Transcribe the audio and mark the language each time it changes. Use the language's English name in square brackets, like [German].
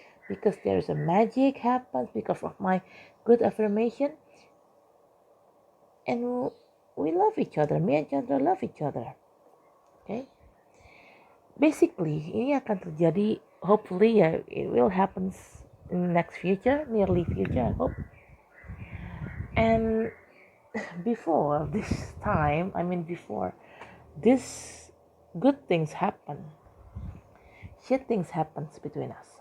[English] Because there's a magic happens because of my good affirmation, and we love each other. Me and Chandra love each other. Okay. [Indonesian] Basically, ini akan terjadi. [English] Hopefully, it will happen in the next future, nearly future, I hope. And before this time, before this good things happen, shit things happens between us.